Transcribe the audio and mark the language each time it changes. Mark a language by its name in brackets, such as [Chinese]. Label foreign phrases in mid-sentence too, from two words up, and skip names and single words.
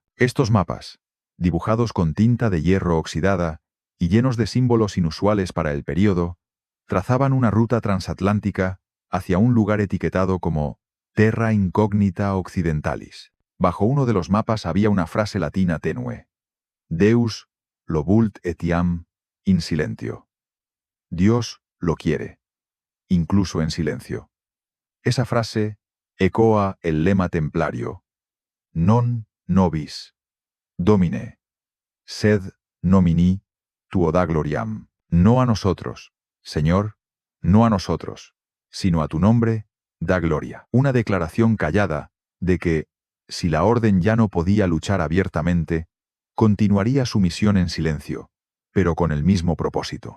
[Spanish] Estos mapas, dibujados con tinta de hierro oxidada y llenos de símbolos inusuales para el período, trazaban una ruta transatlántica hacia un lugar etiquetado como Terra Incognita Occidentalis. Bajo uno de los mapas había una frase latina tenue: [Latin] Deus lo vult etiam in silentio. [Spanish] Dios lo quiere, incluso en silencio. Esa frase ecoa el lema templario: [Latin] Non nobis Domine, sed nomini tuo da gloriam. [Spanish] No a nosotros, Señor, no a nosotros, sino a tu nombre da gloria. Una declaración callada de que, si la orden ya no podía luchar abiertamente, continuaría su misión en silencio, pero con el mismo propósito.